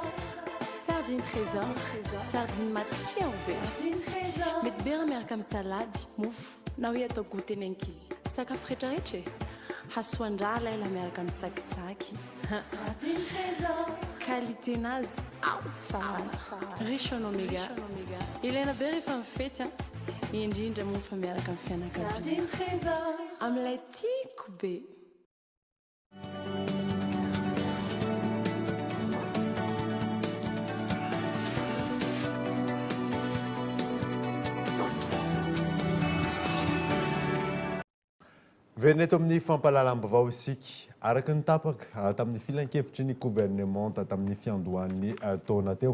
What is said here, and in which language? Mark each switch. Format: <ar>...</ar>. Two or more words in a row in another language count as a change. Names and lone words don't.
<mg>Sardine trésor. Sardine matsiro be. Sardine trésor. Mety be raha miaraka amin'ny salady, mofo, na hoe atao goûter nenkizy. Sakafo rehetrarehetra e. Hasoandra ela miaraka amin'ny tsakitsaky. Sardine trésor. Qualité-nazy ao tsara.</mg> <fr>Riche en oméga.</fr> <mg>Ilaina be rehefa mifety indrindra moa fa miaraka amin'ny fianakaviana. Sardine trésor. Amin'ilay tiako be. Verina eto amin'ny fampahalalam-baovao isika araka ny tapaka tamin'ny filan-kevitry ny gouvernement tamin'ny fiandohan'ny taona teo.</mg>